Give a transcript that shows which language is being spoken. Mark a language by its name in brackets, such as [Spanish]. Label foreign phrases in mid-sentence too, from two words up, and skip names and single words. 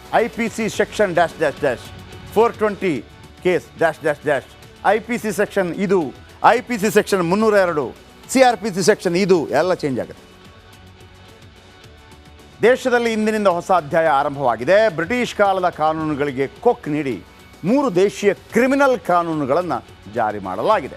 [English] IPC section dash dash dash 420 case dash dash dash IPC section ಇದು IPC section 302 CRPC section [Kannada] ಇದು ಎಲ್ಲ ಚೇಂಜ್ ಆಗುತ್ತೆ. ದೇಶದಲ್ಲಿ ಇಂದಿನಿಂದ ಹೊಸ ಅಧ್ಯಾಯ ಆರಂಭವಾಗಿದೆ. ಬ್ರಿಟಿಷ್ ಕಾಲದ ಕಾನೂನುಗಳಿಗೆ ಕೊಕ್ ನೀಡಿ 3 ದೇಶೀಯ ಕ್ರಿಮಿನಲ್ ಕಾನೂನುಗಳನ್ನು ಜಾರಿ ಮಾಡಲಾಗಿದೆ.